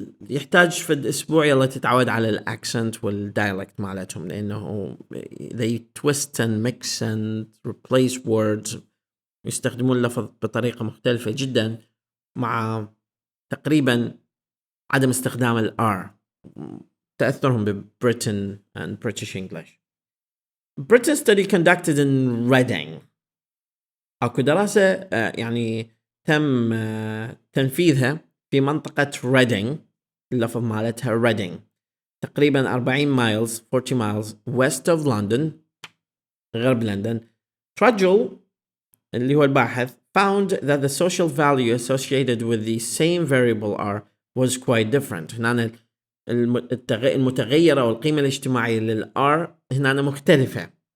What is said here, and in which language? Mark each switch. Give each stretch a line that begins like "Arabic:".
Arabic: يحتاج في الأسبوع يلا تتعود على الأكسنت والدايلكت مالتهم، لأنه
English: they twist and mix and replace words،
Arabic: يستخدمون اللفظ بطريقة مختلفة جدا مع تقريبا عدم استخدام الR، تأثرهم ببريتن
English: and British English. Britain study conducted in Reading.
Arabic: أكو دراسة يعني تم تنفيذها في منطقة Reading، اللفظ مالتها Reading، تقريبا
English: 40 miles west of London،
Arabic: غرب لندن.
English: Trudgell
Arabic: اللي هو الباحث
English: found that the social value associated with the same variable R was quite different.
Arabic: هنا المتغيرة والقيمة الاجتماعية للR هنا مختلفة.